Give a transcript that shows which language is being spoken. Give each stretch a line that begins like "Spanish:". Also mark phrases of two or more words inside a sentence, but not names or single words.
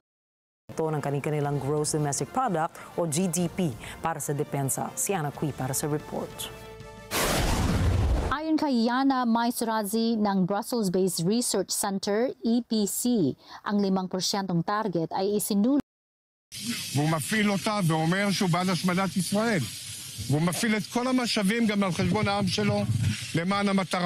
Filipino: ito ng kanilang
English: gross domestic product
Filipino: o GDP para sa depensa. Si Ana Cui para sa report. Ayon kay Yana Maisurazi ng Brussels-based Research Center, EPC, ang 5% target ay isinulat.
Hebrew: והוא מפעיל אותה ואומר שהוא בעד השמדת ישראל. והוא מפעיל את כל המשאבים גם על חשבון העם שלו למען המטרה.